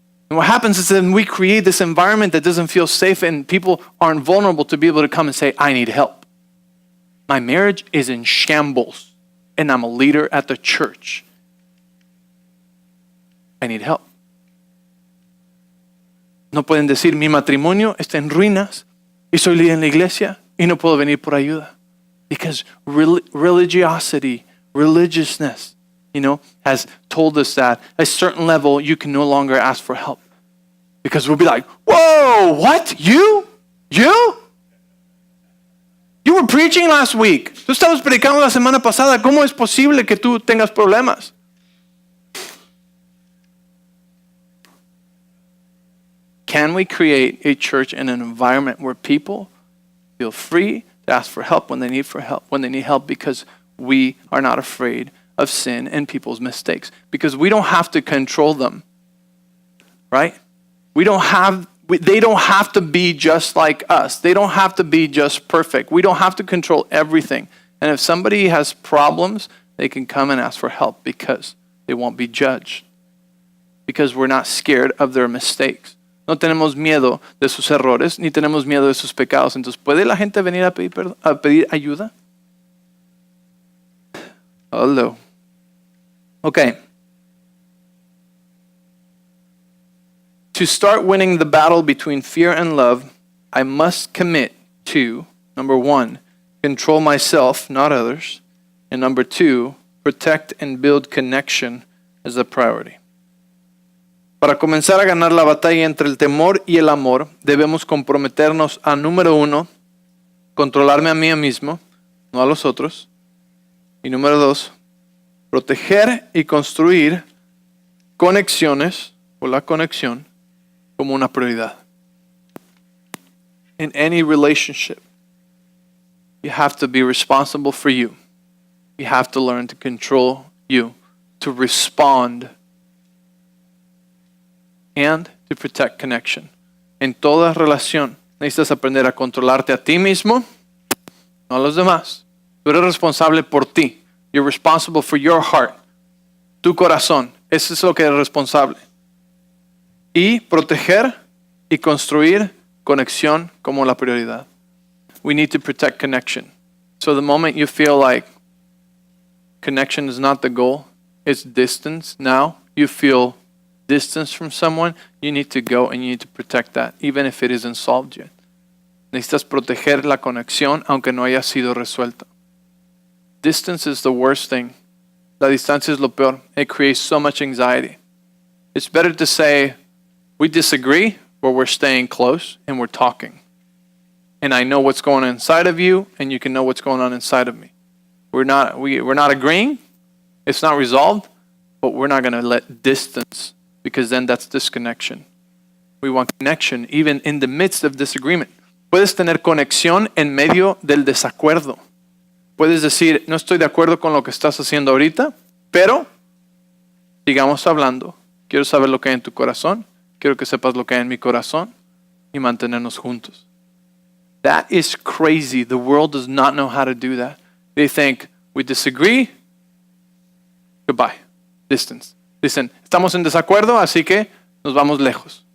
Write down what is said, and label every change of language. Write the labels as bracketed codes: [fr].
[en] And what happens is that we create this environment that doesn't feel safe, and people aren't vulnerable to be able to come and say, I need help. My marriage is in shambles, and I'm a leader at the church. I need help. [es] No pueden decir, mi matrimonio está en ruinas y soy líder en la iglesia y no puedo venir por ayuda. [en] Because religiousness, has told us that at a certain level you can no longer ask for help. Because we'll be like, whoa, what? You? You were preaching last week. [es] Tú estabas predicando la semana pasada. ¿Cómo es posible que tú tengas problemas? [en] Can we create a church in an environment where people feel free to ask for help when they need help because we are not afraid of sin and people's mistakes? Because we don't have to control them, right? They don't have to be just like us. They don't have to be just perfect. We don't have to control everything. And if somebody has problems, they can come and ask for help because they won't be judged. Because we're not scared of their mistakes. [es] No tenemos miedo de sus errores, ni tenemos miedo de sus pecados. Entonces, ¿puede la gente venir a pedir ayuda? [en] Hello. Okay. To start winning the battle between fear and love, I must commit to, number 1, control myself, not others. And number 2, protect and build connection as a priority. [es] Para comenzar a ganar la batalla entre el temor y el amor, debemos comprometernos a, número 1, controlarme a mí mismo, no a los otros. Y número 2, proteger y construir conexiones o la conexión como una prioridad. [en] In any relationship, you have to be responsible for you. You have to learn to control you, to respond and to protect connection. [es] En toda relación necesitas aprender a controlarte a ti mismo, no a los demás. Tú eres responsable por ti. [en] You're responsible for your heart, [es] tu corazón. Eso es lo que eres responsable. Y proteger y construir conexión como la prioridad. [en] We need to protect connection. So the moment you feel like connection is not the goal, it's distance. Now you feel distance from someone, you need to go and you need to protect that, even if it isn't solved yet. [es] Necesitas proteger la conexión aunque no haya sido resuelta. [en] Distance is the worst thing. [es] La distancia es lo peor. [en] It creates so much anxiety. It's better to say, we disagree, but we're staying close and we're talking. And I know what's going on inside of you, and you can know what's going on inside of me. We're not agreeing. It's not resolved, but we're not going to let distance, because then that's disconnection. We want connection even in the midst of disagreement. [es] Puedes tener conexión en medio del desacuerdo. Puedes decir, no estoy de acuerdo con lo que estás haciendo ahorita, pero sigamos hablando. Quiero saber lo que hay en tu corazón. Quiero que sepas lo que hay en mi corazón y mantenernos juntos. [en] That is crazy. The world does not know how to do that. They think, we disagree, goodbye, distance. [es] Dicen, estamos en desacuerdo, así que nos vamos lejos.